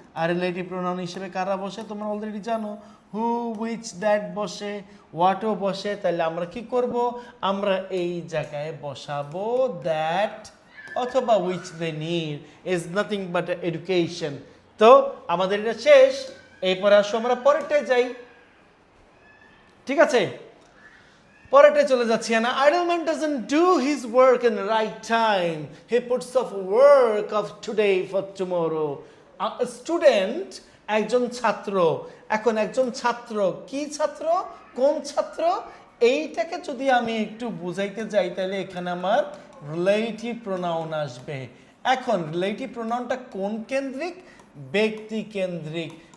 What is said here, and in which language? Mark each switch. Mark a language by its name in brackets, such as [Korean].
[Bangla] আর relative pronoun হিসেবে কারা বসে তোমরা অলরেডি জানো, হু, হুইচ, দ্যাট বসে, হোয়াটও বসে। তাহলে আমরা কি করব? আমরা এই জায়গায় বসাবো [English] That অথবা which they need is nothing but education. [Bangla] তো আমাদের এটা শেষ, এরপরে আসো আমরা পরেরটায় যাই। ঠিক আছে, পরেরটায় চলে যাচ্ছি। [English] না, idle man doesn't do his work in the right time, he puts off work of today for tomorrow. [Bangla] A student, একজন ছাত্র। এখন একজন ছাত্র কি ছাত্র, কোন ছাত্র, এইটাকে যদি আমি একটু বুঝাইতে যাই তাহলে এখানে আমার রিলেটিভ প্রোনাউন আসবে। এখন রিলেটিভ প্রোনাউনটা কোন কেন্দ্রিক? ব্যক্তি কেন্দ্রিক।